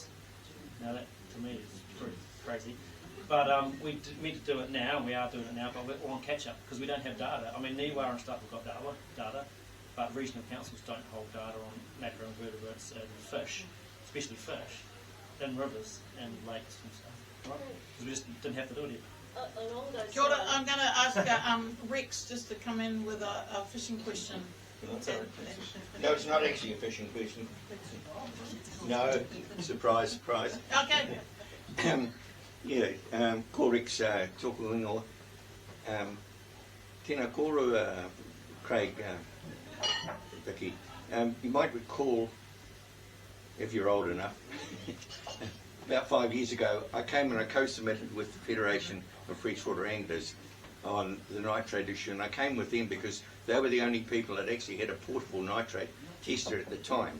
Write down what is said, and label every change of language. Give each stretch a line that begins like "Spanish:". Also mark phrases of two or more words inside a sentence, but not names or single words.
English: Now that, to me, is pretty crazy. But we meant to do it now, and we are doing it now, but we're on catch-up because we don't have data. I mean, NIWA and stuff have got data, but regional councils don't hold data on macroinvertebrates and fish, especially fish, in rivers and lakes and stuff, right? Because we just didn't have to do it yet.
Māori: Kia ora,
English: I'm going to ask Rex just to come in with a fishing question. No, it's not actually a fishing question. No, surprise, surprise. Okay.
Māori: Ko Rex tōku ingoa. Tēnā kōrua, Craig, Vicky.
English: You might recall, if you're old enough, about 5 years ago, I came and I co-submitted with the Federation of Freshwater Anglers on the nitrate issue, and I came with them because they were the only people that actually had a portable nitrate tester at the time.